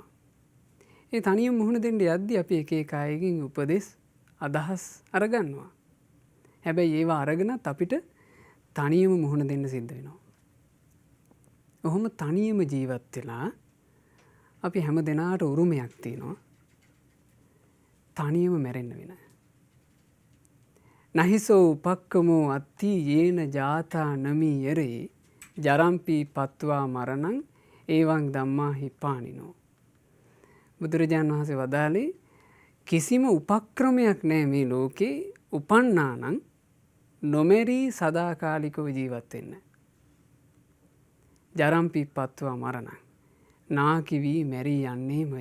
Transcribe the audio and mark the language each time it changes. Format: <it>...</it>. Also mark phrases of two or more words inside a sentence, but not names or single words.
<si>ඒ තනියම මුහුණ දෙන්න යද්දී අපි එක එක අයගෙන් උපදෙස්, අදහස් අරගන්නවා. හැබැයි ඒවා අරගෙනත් අපිට තනියම මුහුණ දෙන්න සිද්ධ වෙනවා. ඔහොම තනියම ජීවත් වෙලා අපි හැම දෙනාට උරුමයක් තියෙනවා. තනියම මැරෙන්න වෙන.</si> <pi>නහිසෝ උපක්කමෝ අත්ති යේන ජාතා නමි යරේ ජරම්පි පත්වා මරණං ඒවං ධම්මා හිපානිනෝ.</pi> <si>බුදුරජාණන් වහන්සේ වදාළේ කිසිම උපක්‍රමයක් නැහැ මේ ලෝකේ උපන්නානම් නොමෙරී සදාකාලිකව ජීවත් වෙන්න.</si> <pi>ජරම්පි පත්වා මරණං</pi> <si>නාකි වී මැරී යන්නේමය.</si>